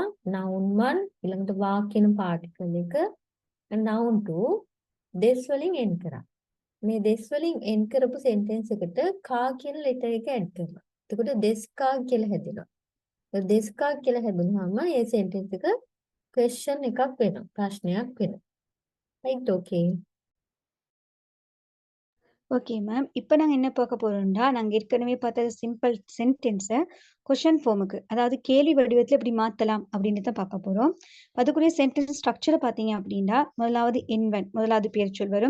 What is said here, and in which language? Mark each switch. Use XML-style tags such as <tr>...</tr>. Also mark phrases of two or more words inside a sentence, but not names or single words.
<si>noun 1 ඊළඟට වා කියන particle එක noun 2 this වලින් end කරා. මේ this වලින් end කරපු sentence එකට කා කියන letter එක add කරනවා. එතකොට this කා කියලා හැදෙනවා. this කා කියලා හැදුනහම මේ sentence එක question එකක් වෙනවා. ප්‍රශ්නයක් වෙනවා.</si> <en>right, okay. okay ma'am.</en> <ta>இப்போ நாங்க என்ன பார்க்க போறோம்னா, நாங்க ஏற்கனவே பார்த்த</ta> <en>simple sentence question form,</en> <ta>அதாவது கேள்வி வடிவத்தில் எப்படி மாற்றலாம் அப்படின்னு தான் பார்க்க போகிறோம். அதுக்குரிய</ta> <en>sentence structure</en> <ta>பார்த்தீங்க அப்படின்னா, முதலாவது என்வன், முதலாவது பெயர்ச்சொல் வரும்.</ta>